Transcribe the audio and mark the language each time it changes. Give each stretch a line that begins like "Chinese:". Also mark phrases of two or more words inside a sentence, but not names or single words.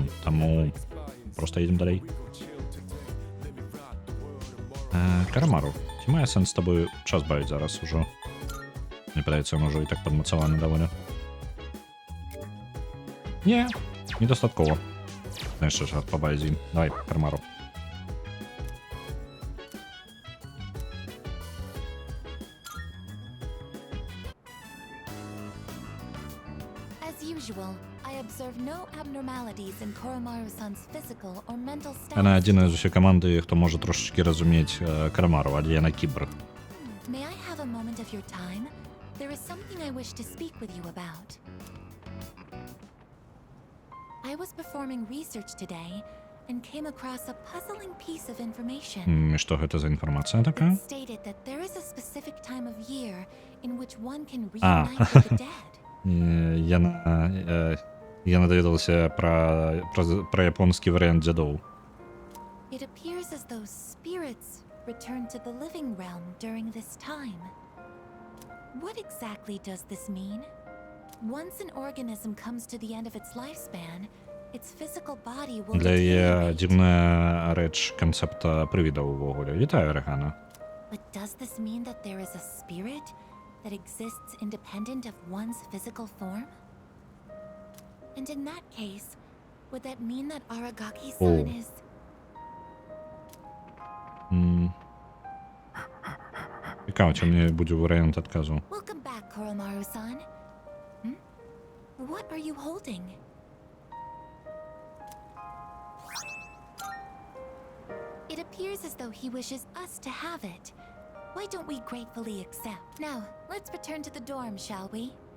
Belarusian: Таму проста едзем далей. Карамару, ці мае сэнс з табою час бавіць зараз ужо? Мне падаецца, ён ужо і так падмацаваны даволі. Не, недастаткова. Яшчэ час пабавіць з ім. Давай, Карамару.
English: As usual, I observe no abnormalities in Koromaru-san's physical or mental
Belarusian: Яна
English: status.
Belarusian: адзіная з усёй каманды, хто можа трошачкі разумець Карамару, але яна кібер.
English: May I have a moment of your time? There is something I wish to speak with you about. I was performing research today and came across a puzzling piece of information.
Belarusian: І што гэта за інфармацыя такая?
English: It stated that there is a specific time of year in which one can reunite with the dead.
Belarusian: Яна даведалася пра японскі варыянт дзядоў.
English: It appears as though spirits return to the living realm during this time. What exactly does this mean? Once an organism comes to the end of its lifespan, its physical body will
Belarusian: Для яе
English: deteriorate.
Belarusian: дзіўная рэч канцэпта прывідаў увогуле. Вітаю, Рэгана.
English: But does this mean that there is a spirit that exists independent of one's physical form? And in that case, would that mean that Aragaki-san Oh. is...
Ukrainian: Цікаво, чи мені буде варіант адказу.
English: Welcome back, Koromaru-san. What are you holding? It appears as though he wishes us to have it. Why don't we gratefully accept? Now, let's return to the dorm, shall we?